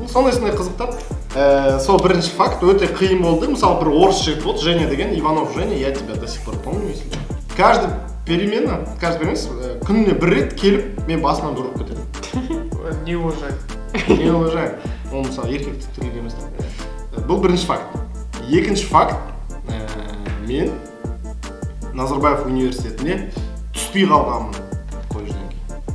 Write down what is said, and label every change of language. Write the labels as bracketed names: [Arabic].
[Kazakh] Сондай қызықтап, сол бірінші факт өте қиын болды. Мысалы бір орыс жігіт болды, Женя деген, Иванов Женя, [Russian] я тебя до сих пор помню, если что. Каждый перемена, [Kazakh] күніне бір рет келіп, мен басынан ұрып кетемін. [Russian] Не уважать. Не уважаем. [Kazakh] Ол мысалы еркекті түгел емес. Бұл бірінші факт. Екінші факт, мен Назарбаев университетіне түспей қалғанмын колледжден кейін.